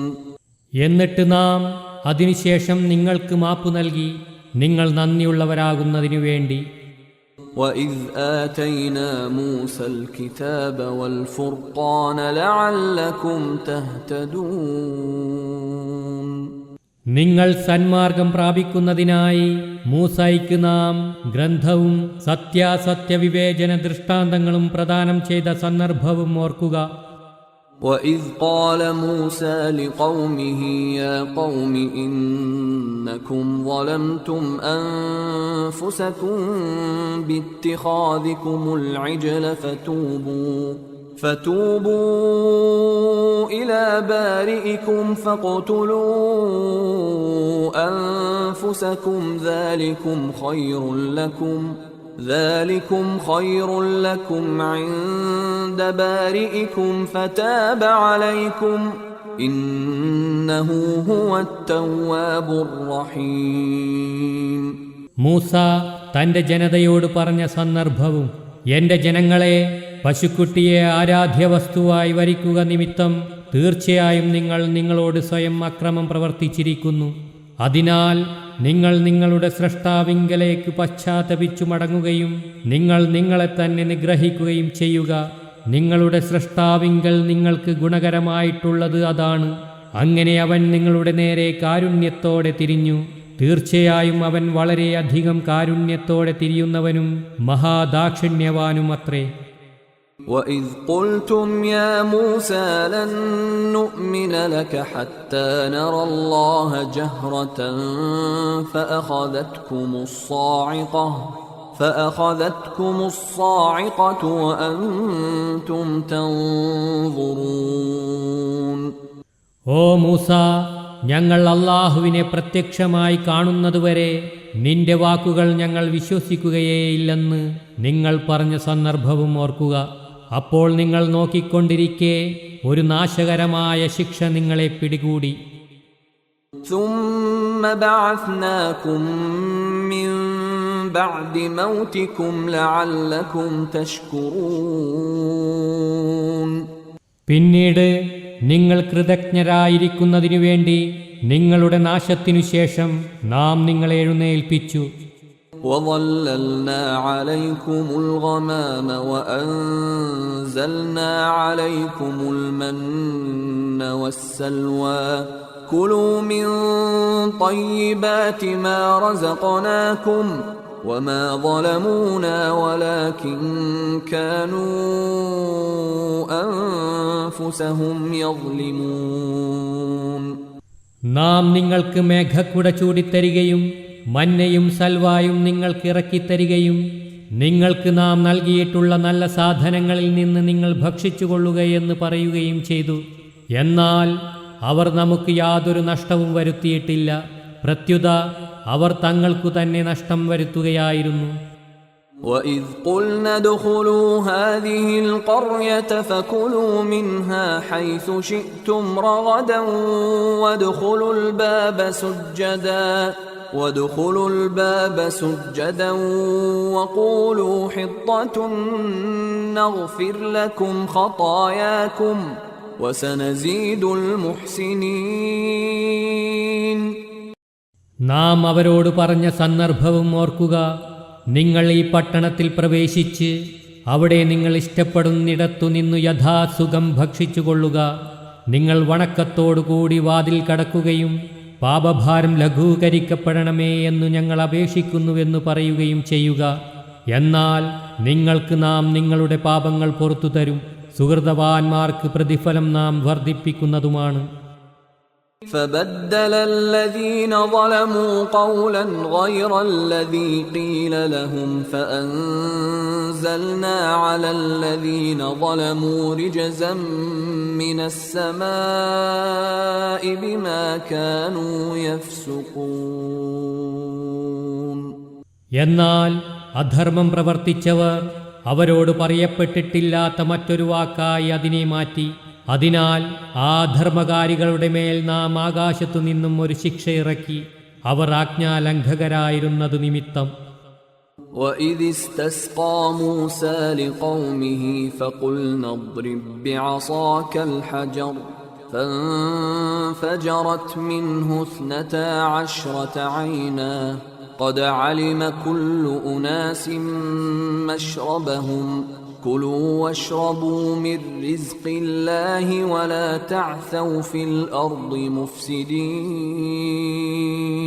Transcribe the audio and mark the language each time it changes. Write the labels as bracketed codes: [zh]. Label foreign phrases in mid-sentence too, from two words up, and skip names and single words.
[ml] എന്നിട്ട് നാം അതിനുശേഷം നിങ്ങൾക്ക് മാപ്പു നൽകി, നിങ്ങൾ നന്ദിയുള്ളവരാകുന്നതിനു വേണ്ടി. [ar] وإذ آتينا موسى الكتاب والفرقان لعلكم تهتدون. [ml] നിങ്ങൾ സന്മാർഗം പ്രാപിക്കുന്നതിനായി മൂസയ്ക്ക് നാം ഗ്രന്ഥവും സത്യാസത്യ വിവേചന ദൃഷ്ടാന്തങ്ങളും പ്രദാനം ചെയ്ത സന്ദർഭവും ഓർക്കുക. [ar] وإذ قال موسى لقومه يا قوم إنكم ظلمتم أنفسكم باتخاذكم العجل فتوبوا إلى بارئكم فاقتلوا أنفسكم ذلكم خير لكم عند بارئكم فتاب عليكم إنه هو التواب الرحيم. [ml] മൂസ തന്റെ ജനതയോട് പറഞ്ഞ സന്ദർഭവും, എന്റെ ജനങ്ങളെ, പശുക്കുട്ടിയെ ആരാധ്യവസ്തുവായി വരിക്കുക നിമിത്തം തീർച്ചയായും നിങ്ങൾ നിങ്ങളോട് സ്വയം അക്രമം പ്രവർത്തിച്ചിരിക്കുന്നു. അതിനാൽ നിങ്ങൾ നിങ്ങളുടെ സ്രഷ്ടാവിങ്കലേക്ക് പശ്ചാത്തപിച്ചു മടങ്ങുകയും നിങ്ങൾ നിങ്ങളെ തന്നെ നിഗ്രഹിക്കുകയും ചെയ്യുക. നിങ്ങളുടെ സ്രഷ്ടാവിങ്കൽ നിങ്ങൾക്ക് ഗുണകരമായിട്ടുള്ളത് അതാണ്. അങ്ങനെ അവൻ നിങ്ങളുടെ നേരെ കാരുണ്യത്തോടെ തിരിഞ്ഞു. തീർച്ചയായും അവൻ വളരെയധികം കാരുണ്യത്തോടെ തിരിയുന്നവനും മഹാദാക്ഷിണ്യവാനുമത്രേ. [ar] وَإِذْ قُلْتُمْ يَا مُوسَى لَن نُّؤْمِنَ لَكَ حَتَّى نَرَى اللَّهَ جَهْرَةً فَأَخَذَتْكُمُ الصَّاعِقَةُ وَأَنْتُمْ تَنظُرُونَ. [ml] ഓ മൂസ, ഞങ്ങൾ അല്ലാഹുവിനെ പ്രത്യക്ഷമായി കാണുന്നതുവരെ നിന്റെ വാക്കുകൾ ഞങ്ങൾ വിശ്വസിക്കുകയേയില്ലെന്ന് നിങ്ങൾ പറഞ്ഞ സന്ദർഭവും ഓർക്കുക. അപ്പോൾ നിങ്ങൾ നോക്കിക്കൊണ്ടിരിക്കെ ഒരു നാശകരമായ ശിക്ഷ നിങ്ങളെ പിടികൂടി. [ar] ثُمَّ بَعَثْنَاكُم مِّن بَعْدِ مَوْتِكُمْ لَعَلَّكُمْ تَشْكُرُونَ. [ml] പിന്നീട് നിങ്ങൾ കൃതജ്ഞരായിരിക്കുന്നതിനു വേണ്ടി നിങ്ങളുടെ നാശത്തിനു ശേഷം നാം നിങ്ങളെ എഴുന്നേൽപ്പിച്ചു. [ar] وَظَلَّلْنَا عَلَيْكُمُ الْغَمَامَ وَأَنزَلْنَا عَلَيْكُمُ الْمَنَّ وَالسَّلْوَىٰ كُلُوا مِن طَيِّبَاتِ مَا رَزَقْنَاكُمْ وَمَا ظَلَمُونَا وَلَكِن كَانُوا أَنفُسَهُمْ يَظْلِمُونَ. [ml] നാം നിങ്ങൾക്ക് മേഘക്കുട ചൂടിത്തരികയും മന്നയും സൽവായും നിങ്ങൾക്ക് ഇറക്കിത്തരികയും നിങ്ങൾക്ക് നാം നൽകിയിട്ടുള്ള നല്ല സാധനങ്ങളിൽ നിന്ന് നിങ്ങൾ ഭക്ഷിച്ചുകൊള്ളുകയെന്ന് പറയുകയും ചെയ്തു. എന്നാൽ അവർ നമുക്ക് യാതൊരു നഷ്ടവും വരുത്തിയിട്ടില്ല. പ്രത്യുത അവർ തങ്ങൾക്കു തന്നെ നഷ്ടം വരുത്തുകയായിരുന്നു. [ar] وَإِذْ قُلْنَا ادْخُلُوا هَٰذِهِ الْقَرْيَةَ فَكُلُوا مِنْهَا حَيْثُ شِئْتُمْ رَغَدًا وَادْخُلُوا الْبَابَ سُجَّدًا وَقُولُوا حِطَّةٌ نَّغْفِرْ لَكُمْ خَطَايَاكُمْ وَسَنَزِيدُ الْمُحْسِنِينَ. [ml] നാം അവരോട് പറഞ്ഞ സന്ദർഭവും ഓർക്കുക. നിങ്ങൾ ഈ പട്ടണത്തിൽ പ്രവേശിച്ച് അവിടെ നിങ്ങൾ ഇഷ്ടപ്പെടുന്നിടത്തു നിന്നു യഥാസുഖം ഭക്ഷിച്ചുകൊള്ളുക. നിങ്ങൾ വണക്കത്തോടുകൂടി വാതിൽ കടക്കുകയും പാപഭാരം ലഘൂകരിക്കപ്പെടണമേ എന്നു ഞങ്ങൾ അപേക്ഷിക്കുന്നുവെന്ന് പറയുകയും ചെയ്യുക. എന്നാൽ നിങ്ങൾക്ക് നാം നിങ്ങളുടെ പാപങ്ങൾ പുറത്തു തരും. സുഹൃതവാന്മാർക്ക് പ്രതിഫലം നാം വർദ്ധിപ്പിക്കുന്നതുമാണ്. [ar] فبدل الذين ظلموا قولا غير الذي قيل لهم فأنزلنا على الذين ظلموا رجزا من السماء بما كانوا يفسقون. [ml] എന്നാൽ അധർമ്മം പ്രവർത്തിച്ചവർ അവരോട് പറയപ്പെട്ടിട്ടില്ലാത്ത മറ്റൊരു വാക്കായി അതിനെ മാറ്റി. അതിനാൽ ആ ധർമ്മകാരികളുടെ മേൽ നാം ആകാശത്തു നിന്നും ഒരു ശിക്ഷ ഇറക്കി, അവർ ആജ്ഞാലംഘകരായിരുന്നതു നിമിത്തം. [ar] وَإِذِ اسْتَسْقَى مُوسَى لِقَوْمِهِ فَقُلْنَا اضْرِبْ بِعَصَاكَ الْحَجَرَ فَانفَجَرَتْ مِنْهُ 12 عَيْنًا قَدْ عَلِمَ كُلُّ أُنَاسٍ مَّشْرَبَهُمْ كُلُوا وَاشْرَبُوا مِن رِّزْقِ اللَّهِ وَلَا تَعْثَوْا فِي الْأَرْضِ مُفْسِدِينَ.